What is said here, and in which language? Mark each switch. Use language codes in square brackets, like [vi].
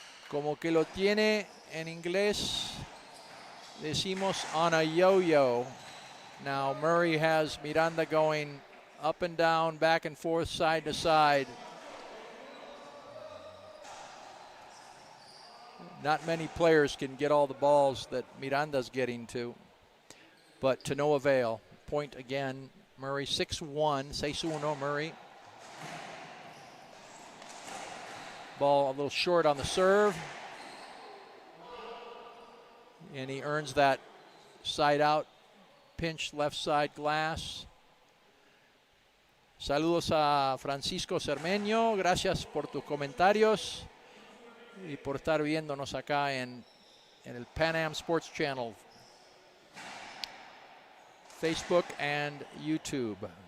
[es] Como que lo tiene en inglés, decimos [en] on a yo-yo. Now Murray has Miranda going up and down, back and forth, side to side. Not many players can get all the balls that Miranda's getting to, but to no avail. Point again, Murray 6-1, 6-1 Murray. Ball a little short on the serve. And he earns that side out, pinch left side glass. [es] Saludos a Francisco Cermeño. Gracias por tus comentarios y por estar viéndonos acá en el Pan Am Sports Channel, Facebook and YouTube.